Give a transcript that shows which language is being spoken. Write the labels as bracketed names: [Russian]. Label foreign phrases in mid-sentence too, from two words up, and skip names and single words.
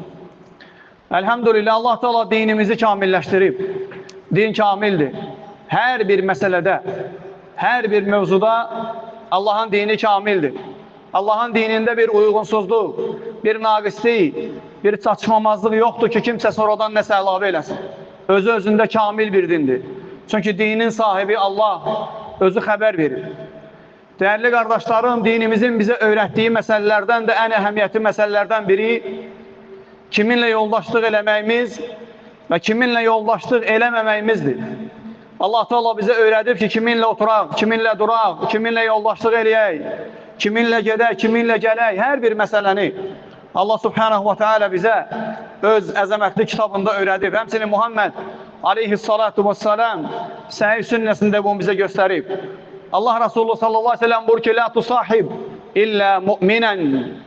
[Turkish] Elhamdülillah, Allah Teala dinimizi kamilleştirip, din kamildir. Her bir meselede, her bir mevzuda Allah'ın dini kamildir. Allah'ın dininde bir uygunsuzluq, bir naqislik, bir çatışmamazlık yoktur ki kimse sonradan [Azerbaijani] nəsə əlavə eləsin. Özü özündə kamil bir dindir. Çünkü dinin sahibi Allah özü xəbər verir. [Turkish] Değerli kardeşlerim, dinimizin bize öğrettiği meselelerden de en ehemmiyetli meselelerden biri kiminle [Azerbaijani] yoldaşlık eləməyimiz ve kiminle yoldaşlık eləməməyimizdir. [Turkish] Allah Teala bize öğretip ki kiminle oturaq, kiminle duraq, kiminle yoldaşlık eləyək, kiminle gedək, kiminle gələk, her bir meseleni Allah Subhanahu ve Teala bize [Azerbaijani] öz əzəmətli kitabında öğretip, həmçinin [Turkish] Muhammed Aleyhissalatu vesselam Sahih sünnəsində bunu bize gösterip, Allah Resulü [Arabic] sallallahu aleyhi ve sellem [Turkish] buyurur ki: [Arabic] "لا تصاحب إلا مؤمنا."